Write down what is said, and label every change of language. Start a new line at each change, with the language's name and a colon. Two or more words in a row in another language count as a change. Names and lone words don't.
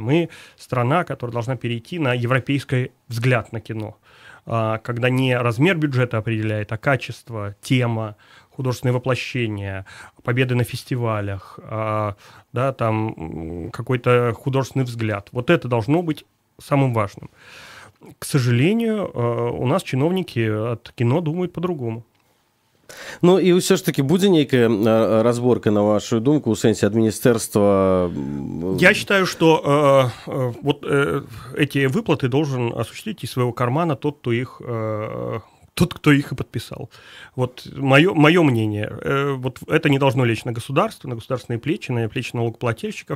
Russian: Мы страна, которая должна перейти на европейский взгляд на кино, когда не размер бюджета определяет, а качество, тема, художественное воплощение, победы на фестивалях, да, там какой-то художественный взгляд. Вот это должно быть самым важным. К сожалению, у нас чиновники от кино думают по-другому.
Belarusian: Ну і ўсё ж таки будзе нейкая разборка, на вашу думку, у сэнсе ад міністэрства?
Russian: Я считаю, что эти выплаты должен осуществить из своего кармана тот, кто тот, кто их и подписал. Вот мое мнение. Вот это не должно лечь на государство, на государственные плечи, на плечи налогоплательщиков.